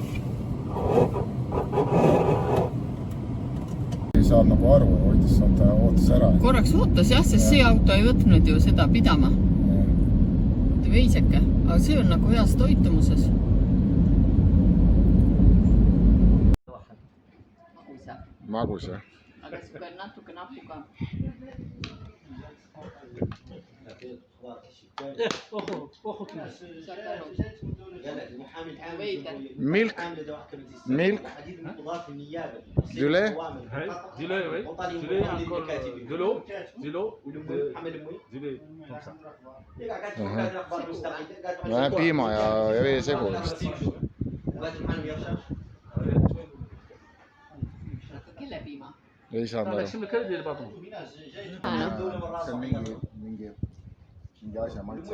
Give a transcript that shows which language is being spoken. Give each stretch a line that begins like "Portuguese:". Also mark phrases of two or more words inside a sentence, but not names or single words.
Estonian: Ei saa nagu aru, ootas ära. Korraks ootas jah, sest see auto ei võtnud ju seda pidama. Veiseke, aga see on nagu heas toitumuses. Magus jah? Aga see natuke napuga.
English: Milk.
French: Du lait. Du lait, oui. Du lait, encore de l'eau. Du lait, comme ça.
Estonian: Piima ja veesegu vist. Kelle piima? Ei saanud aru. Läksime kõrgele patuma. See on mingi asja maitse.